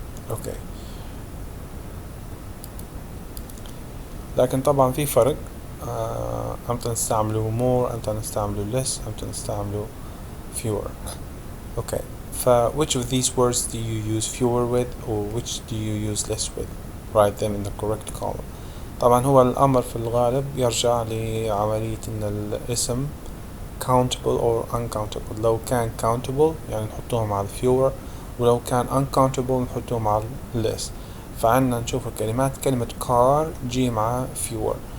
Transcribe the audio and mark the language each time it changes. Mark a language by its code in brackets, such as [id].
[ar] أوكي، لكن طبعا في فرق، أمتى نستعمله more، أمتى نستعمله less، أمتى نستعمله fewer. [en] Okay, which of these words do you use fewer with or which do you use less with? Write them in the correct column. [ar] طبعا هو الأمر في الغالب يرجع لعملية إن الاسم [en] countable or uncountable. [ar] لو كان countable يعني نحطوه مع fewer، ولو كان uncountable نحطوه مع less. فعنا نشوف الكلمات، كلمة car جي مع fewer.